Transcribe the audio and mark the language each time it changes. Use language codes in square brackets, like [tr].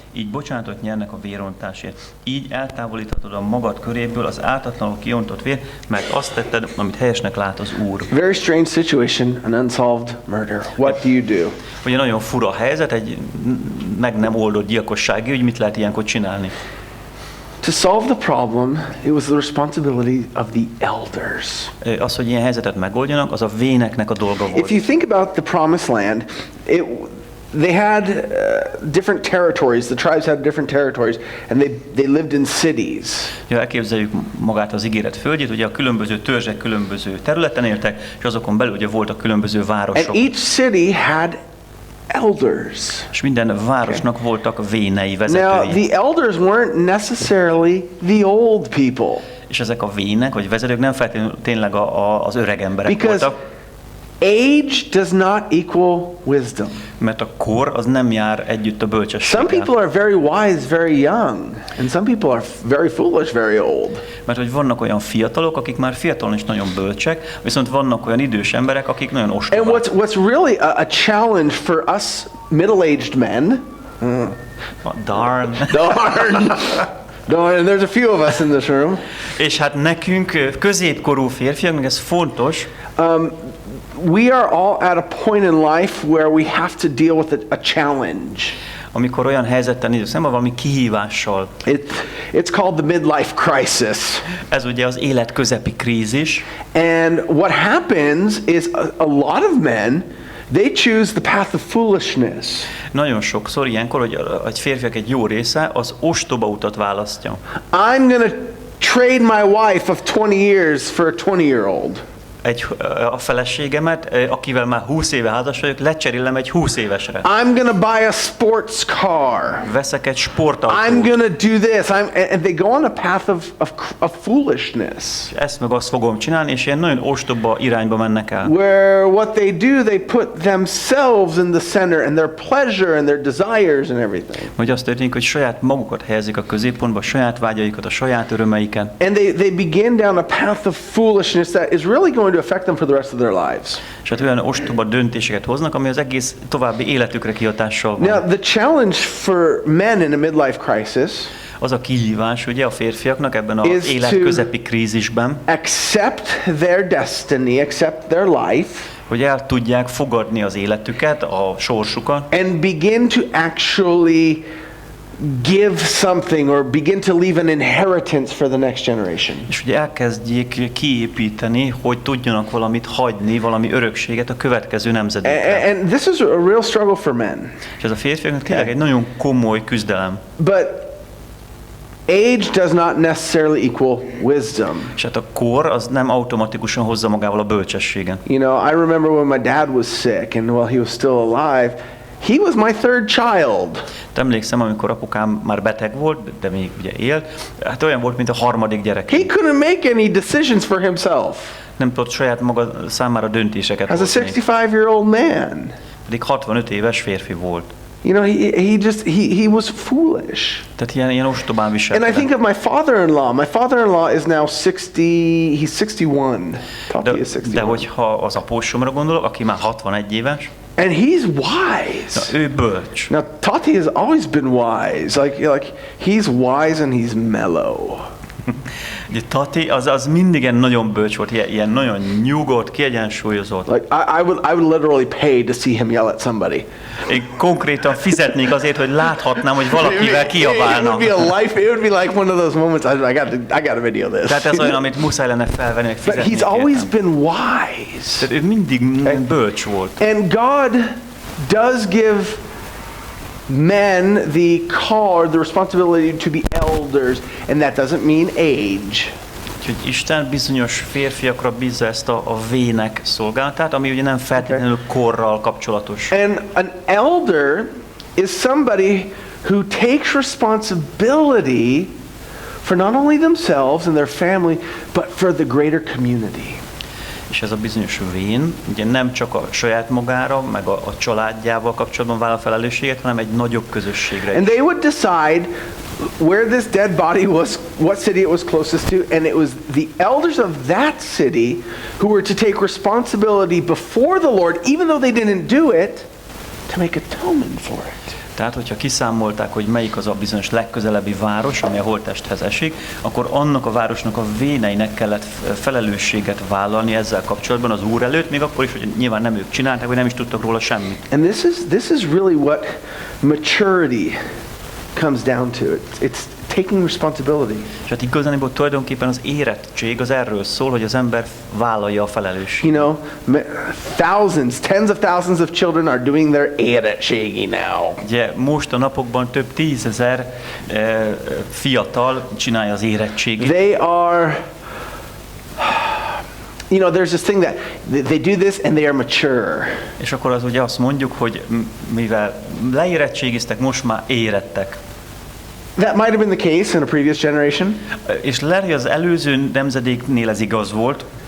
[hu] Így bocsánatot nyernek a vérontásért. Így eltávolíthatod a magad köréből az ártatlanul kiontott vér, mert azt tetted, amit helyesnek lát az Úr. [en] Very strange situation, an unsolved murder. What do you do? [hu] Ugye nagyon fura helyzet, egy meg nem oldott gyilkossági ügy, mit lehet ilyenkor csinálni? [en] To solve the problem, it was the responsibility of the elders. [hu] Az, hogy ilyen helyzetet megoldjanak, az a véneknek a dolga volt. [en] If you think about the promised land, they had different territories. The tribes had different territories, and they lived in cities. [hu] Ja, elképzeljük magát az ígéret földjét, ugye a különböző törzsek különböző területen éltek, és azokon belül ugye voltak különböző városok. [en] And each city had elders. [hu] És minden városnak voltak vénei, [en] Now, [hu] vezetői. [en] the elders weren't necessarily the old people. [hu] És ezek a vének, vagy vezetők nem feltétlenül tényleg az öreg emberek [en] Because [hu] voltak, [en] age does not equal wisdom. [hu] mert a kor az nem jár együtt a [en] Some [hu] bölcsességgel. [en] people are very wise, very young, and some people are very foolish, very old. [hu] Mert hogy vannak olyan fiatalok, akik már fiatalon is nagyon bölcsek, viszont vannak olyan idős emberek, akik nagyon [en] And [hu] ostobák. [en] what's really a challenge for us middle-aged men, Darn. darn, and there's a few of us in this room, [hu] És hát nekünk, középkorú férfiaknak ez fontos, [en] we are all at a point in life where we have to deal with a challenge. [hu] amikor olyan helyzettel nézünk szemben, valami kihívással. [en] It's called the midlife crisis. [hu] Ez ugye az élet közepi krízis. [en] And what happens is a lot of men, they choose the path of foolishness. [hu] Nagyon sokszor ilyenkor, hogy egy férfiak egy jó része az ostoba utat választja. [en] I'm going to trade my wife of 20 years for a 20-year-old. [hu] A feleségemet, akivel már 20 éve házas vagyok, lecserélem egy 20 évesre. [en] I'm going to buy a sports car. [hu] Veszek egy sportautót. [en] I'm going to do this. And they go on a path of foolishness. [hu] Ezt meg azt fogom csinálni, és ilyen nagyon ostoba irányba mennek el. [en] Where what they do, they put themselves in the center and their pleasure and their desires and everything. [hu] Hogy azt történik, hogy saját magukat helyezik a középpontba, a saját vágyaikat, a saját örömeiken. [en] And they begin down a path of foolishness that is really going to affect them for the rest of their lives. [hu] És hát olyan ostoba döntéseket hoznak, ami az egész további életükre kihatással van. [en] Now, the challenge for men in a midlife crisis [hu] Az a kihívás ugye a férfiaknak ebben az [en] is [hu] élet [en] to [hu] közepi krízisben, [en] accept their destiny, accept their life, [hu] hogy el tudják fogadni az életüket, a sorsukat, [en] and begin to actually give something or begin to leave an inheritance for the next generation. [hu] és ugye elkezdjék kiépíteni, hogy tudjanak valamit hagyni, valami örökséget a következő nemzedékre. [en] And this is a real struggle for men. [hu] És ez a férfiaknak tényleg egy nagyon komoly küzdelem. [en] But age does not necessarily equal wisdom. [hu] És hát a kor az nem automatikusan hozza magával a bölcsességet. [en] You know, I remember when my dad was sick and while he was still alive, he was my third child. [hu] Emlékszem, amikor apukám már beteg volt, de még ugye élt, hát olyan volt, mint a harmadik gyerek. [en] He couldn't make any decisions for himself [hu] Nem tudott saját maga számára döntéseket [en] as a [hu] hozni. [en] 65-year-old man. [hu] Pedig 65 éves férfi volt. [en] You know, he was foolish. [hu] Tehát ilyen ostobán [en] And I [hu] viselkedett. [en] think of my father-in-law. My father-in-law is now 60, he's 61. [hu] Tati is De hogyha az apósomra gondolok, aki már 61 éves, [en] And he's wise. [hu] na, ő bölcs. [en] Now, Tati has always been wise. Like he's wise and he's mellow. [hu] Ugye Tati az mindig ilyen nagyon bölcs volt, ilyen nagyon nyugodt, kiegyensúlyozott. [en] Like I would literally pay to see him yell at somebody. Én konkrétan fizetnék azért, hogy láthatnám, hogy valakivel kiabálna. It would be like one of those moments. I got to video this. [hu] Tehát ez olyan, amit muszáj lenne felvenni, meg [en] But [hu] fizetni. [en] he's always been wise. [hu] Tehát ő mindig bölcs volt. [en] And God does give men the responsibility to be elders, and that doesn't mean age. [hu] Úgyhogy Isten bizonyos férfiakra bízza ezt a vének szolgálatát, ami ugye nem feltétlenül korral kapcsolatos. [en] And an elder is somebody who takes responsibility for not only themselves and their family, but for the greater community. [hu] És ez a bizonyos vén, ugye nem csak a saját magára, meg a családjával kapcsolatban vállal felelősséget, hanem egy nagyobb közösségre [en] And [hu] is. [en] they would decide where this dead body was, what city it was closest to, and it was the elders of that city who were to take responsibility before the Lord, even though they didn't do it, to make atonement for it. [hu] Tehát, hogyha kiszámolták, hogy melyik az a bizonyos legközelebbi város, ami a holttesthez esik, akkor annak a városnak a véneinek kellett felelősséget vállalni ezzel kapcsolatban az Úr előtt, még akkor is, hogy nyilván nem ők csinálták, vagy nem is tudtak róla semmit. [en] And this is really what maturity comes down to. It's taking responsibility. [hu] És hát igazániból tulajdonképpen az érettség az erről szól, hogy az ember vállalja a felelősséget. [en] You know, tens of thousands of children are doing their érettségi now. [hu] Ugye most a napokban több 10 000 fiatal csinálja az érettségét. [en] They are, you know, there's this thing that they do this and they are mature. [hu] És akkor az ugye azt mondjuk, hogy mivel leérettségiztek, most már érettek. [en] That might have been the case in a previous generation. [hu] És lehet, hogy az előző nemzedéknél ez igaz volt,